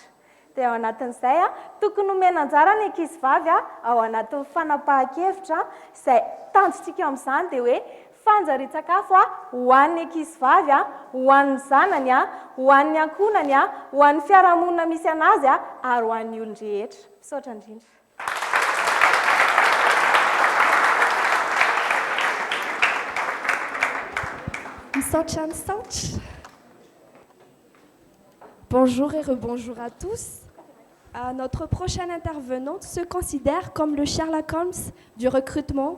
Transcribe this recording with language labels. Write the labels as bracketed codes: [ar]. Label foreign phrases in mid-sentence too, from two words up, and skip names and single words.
[mg] Dia ao anatin'izay tokony omena anjara ny ankizivavy ao anatin'ny fanapahan-kevitra izay tanjontsika amin'izany dia hoe fanjarian-tsakafo ho an'ny ankizivavy, ho an'ny zanany, ho an'ny ankonany, ho an'ny fiarahamonina misy anazy ary ho an'ny olon-drehetra. Misaotra indrindra. [fr] Bonjour et rebonjour à tous. Notre prochaine intervenante se considère comme le Sherlock Holmes du recrutement.